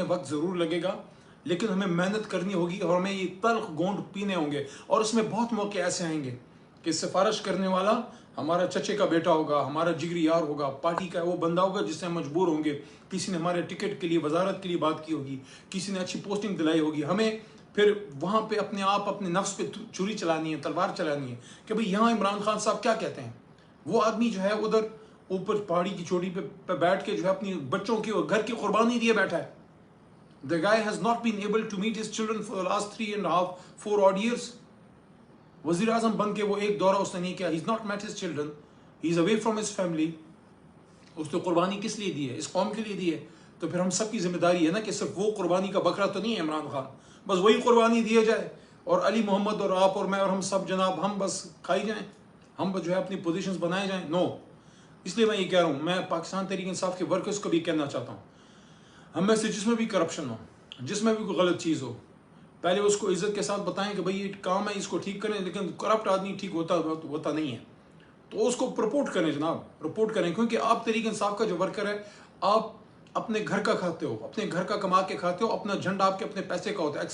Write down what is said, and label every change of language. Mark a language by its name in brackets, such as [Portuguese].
[Urdu] ضرور لگے گا، لیکن ہمیں محنت کرنی ہوگی اور ہمیں یہ تلخ گونڈ پینے ہوں گے، اور اس میں بہت موقع ایسے آئیں گے کہ سفارش کرنے والا ہمارا چچے کا بیٹا ہوگا، ہمارا جگری یار ہوگا، پارٹی کا وہ بندہ ہوگا جس سے ہم مجبور ہوں گے، کسی نے ہمارے ٹکٹ کے لیے وزارت کے لیے بات کی ہوگی، کسی نے اچھی پوسٹنگ دلائی ہوگی، ہمیں پھر وہاں پہ اپنے نفس پہ چھری چلانی ہے، تلوار چلانی ہے کہ بھئی یہاں عمران خان صاحب کیا کہتے ہیں۔ وہ آدمی جو ہے ادھر اوپر پہاڑی کی چوٹی پہ بیٹھ کے جو ہے اپنی بچوں کی اور گھر کی قربانی دیے بیٹھا ہے۔ [English] The guy has not been able to meet his children for the last 3.5, 4 odd years. [Urdu] وزیر اعظم بن کے وہ ایک دورہ اس نے نہیں کیا. [English] He's not met his children. He's away from his family. [Urdu] اس نے قربانی کس لیے دی ہے؟ اس قوم کے لیے دی ہے. تو پھر ہم سب کی ذمہ داری ہے نا کہ صرف وہ قربانی کا بکرا تو نہیں ہے عمران خان، بس وہی قربانی دیا جائے اور علی محمد اور آپ اور میں اور ہم سب جناب ہم بس کھائی جائیں، ہم جو ہے اپنی پوزیشنز بنائے جائیں. نو. اس لیے میں یہ کہہ رہا ہوں، میں پاکستان تحریک انصاف کے ورکرز کو بھی کہنا چاہتا ہوں، ہم میں سے جس میں بھی کرپشن ہو، جس میں بھی کوئی غلط چیز ہو، پہلے اس کو عزت کے ساتھ بتائیں کہ بھئی یہ کام ہے، اس کو ٹھیک کریں، لیکن کرپٹ آدمی ٹھیک ہوتا نہیں ہے تو اس کو رپورٹ کریں جناب، رپورٹ کریں، کیونکہ آپ تحریک انصاف کا جو ورکر ہے، آپ اپنے گھر کا کھاتے ہو، اپنے گھر کا کما کے کھاتے ہو، اپنا جھنڈا آپ کے اپنے پیسے کا ہوتا ہے.